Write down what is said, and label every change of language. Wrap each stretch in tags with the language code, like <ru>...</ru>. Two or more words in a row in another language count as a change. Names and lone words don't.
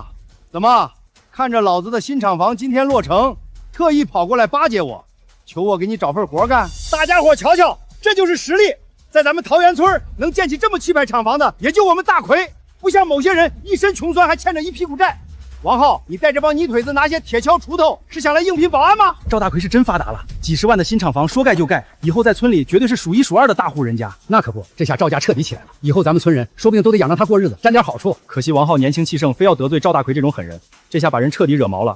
<zh>怎麼看着老子的新廠房今天落成，特意跑過來巴結我，求我給你找份活幹？大家伙瞧瞧，這就是實力。在咱們桃園村能建起這麼氣派廠房的，也就我們大奎，不像某些人一身窮酸還欠着一屁股債。王浩，你帶這幫泥腿子拿些鐵鍬鋤頭，是想來應聘保安嗎？趙大奎是真發達了，幾十萬的新廠房說蓋就蓋，以後在村裡絕對是數1數2的大戶人家。那可不，這下趙家徹底起來了，以後咱們村人說不定都得養着他過日子，沾點好處。可惜王浩年輕氣盛，非要得罪趙大奎這種狠人，這下把人徹底惹毛了。</zh>